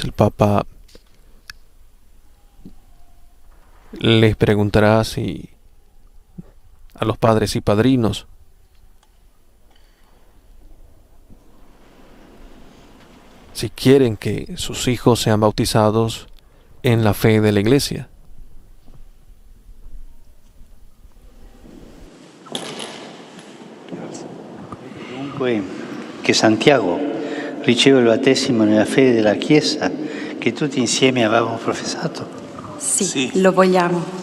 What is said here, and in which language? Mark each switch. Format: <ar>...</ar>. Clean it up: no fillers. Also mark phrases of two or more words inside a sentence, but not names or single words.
<es>El Papa les preguntará si a los padres y padrinos si quieren que sus hijos sean bautizados en la fe de la Iglesia.</es> <it>Che Santiago riceva il battesimo nella fede della Chiesa che tutti insieme avevamo professato? Sì, lo vogliamo.</it>